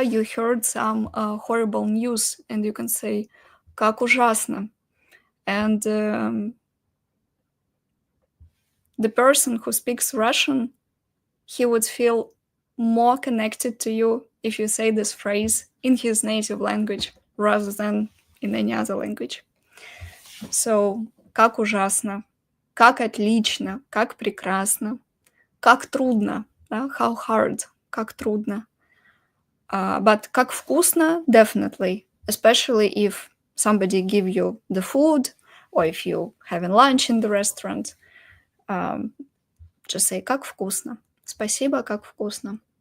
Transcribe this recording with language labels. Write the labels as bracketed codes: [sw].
[en] You heard some horrible news and you can say [ru] как ужасно. [en] And the person who speaks Russian, he would feel more connected to you if you say this phrase in his native language rather than in any other language. [ru] So, как ужасно, как отлично, как прекрасно, как трудно, да? [en] How hard, [ru] как трудно. [en] But [ru] как вкусно, [en] definitely, especially if somebody give you the food or if you having lunch in the restaurant. Just say [ru] как вкусно. Спасибо, как вкусно.